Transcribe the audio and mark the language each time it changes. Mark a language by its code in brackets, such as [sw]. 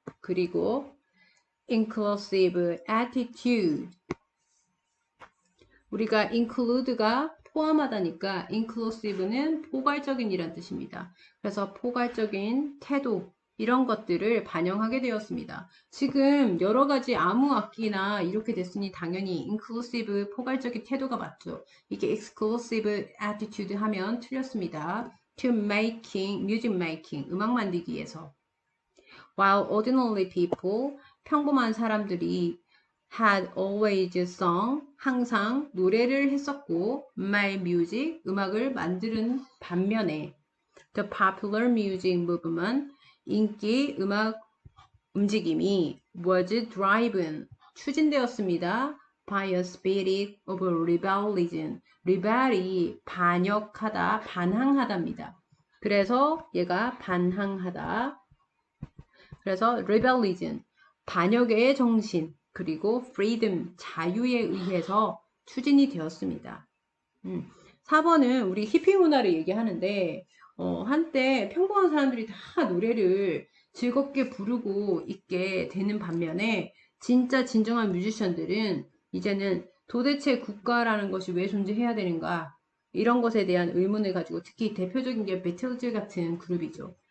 [ko] 그리고 [en] inclusive attitude, [ko] 우리가 include가 포함하다니까 inclusive는 포괄적인 이란 뜻입니다. 그래서 포괄적인 태도, 이런 것들을 반영하게 되었습니다. 지금 여러 가지 아무 악기나 이렇게 됐으니 당연히 inclusive 포괄적인 태도가 맞죠. 이게 [en] exclusive attitude [ko] 하면 틀렸습니다. [en] To making, music making, [ko] 음악 만들기에서. [en] While ordinary people, [ko] 평범한 사람들이 [en] had always sung, [ko] 항상 노래를 했었고, [en] made music, [ko] 음악을 만드는 반면에 [en] the popular music movement, [ko] 인기 음악 움직임이 [en] was driven, [ko] 추진되었습니다. [en] by a spirit of rebellion, rebel이 [ko] 반역하다, 반항하다입니다. 그래서 얘가 반항하다. 그래서 rebellion, 반역의 정신, 그리고 freedom, 자유에 의해서 추진이 되었습니다. 4번은 우리 히피 문화를 얘기하는데 한때 평범한 사람들이 다 노래를 즐겁게 부르고 있게 되는 반면에 진짜 진정한 뮤지션들은 이제는 도대체 국가라는 것이 왜 존재해야 되는가, 이런 것에 대한 의문을 가지고, 특히 대표적인 게 비틀즈 같은 그룹이죠.